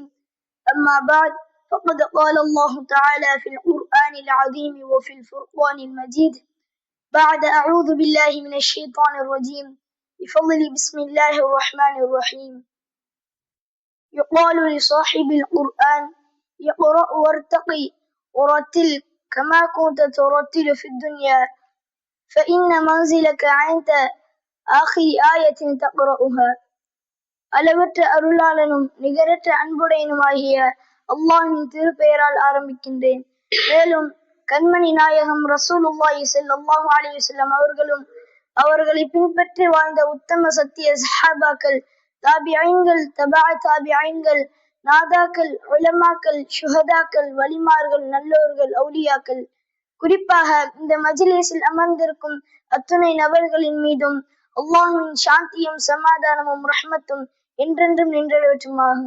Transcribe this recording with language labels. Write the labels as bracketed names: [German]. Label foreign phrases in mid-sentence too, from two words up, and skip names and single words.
[Arabic] أما بعد، فقد قال الله تعالى في القرآن العظيم وفي الفرقان المجيد بعد أعوذ بالله من الشيطان الرجيم بفضل بسم الله الرحمن الرحيم. يقال لصاحب القرآن اقرأ وارتقي ورتل كما كنت ترتل في الدنيا، فإن منزلك عند آخر آية تقرأها. [Tamil] அளவற்ற அருளாளனும் நிகரற்ற அன்புடையனுமாகிய அல்லாஹ்வின் திருப்பெயரால் ஆரம்பிக்கின்றேன். மேலும் கண்மணி நாயகம் [Arabic] رسول الله صلى الله عليه وسلم [Tamil] அவர்களும் அவர்களை பின்பற்றி வாழ்ந்த உத்தம சத்திய சஹாபாக்கள், தாபிஈன்கள், [Arabic] تبع تابعين, [Tamil] நாதாக்கள், உலமாக்கள், ஷுஹதாக்கள், வலிமார்கள், நல்லோர்கள், அவுலியாக்கள், குறிப்பாக இந்த மஜ்லிஸில் அமர்ந்திருக்கும் அத்துணை நபர்களின் மீதும் அல்லாஹ்வின் சாந்தியும் சமாதானமும் ரஹ்மத்தும் என்றென்றும் நின்றவற்றுமாக.